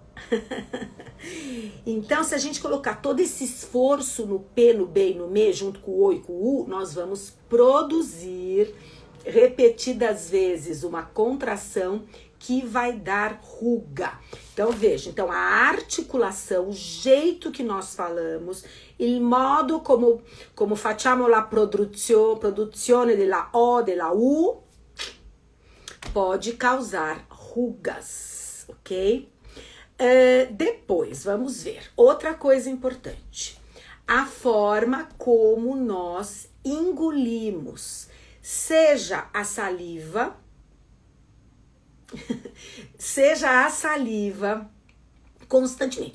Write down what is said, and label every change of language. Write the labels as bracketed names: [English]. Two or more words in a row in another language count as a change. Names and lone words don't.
[Portuguese] Então, se a gente colocar todo esse esforço no P, no B e no M, junto com o O e com o U, nós vamos produzir repetidas vezes uma contração que vai dar ruga. Então, veja, então a articulação, o jeito que nós falamos, [Italian] il modo como facciamo la produzione della O, della U, [Portuguese] pode causar rugas, [Italian] ok? [Portuguese] Depois, vamos ver. Outra coisa importante. A forma como nós engolimos. Seja a saliva, constantemente.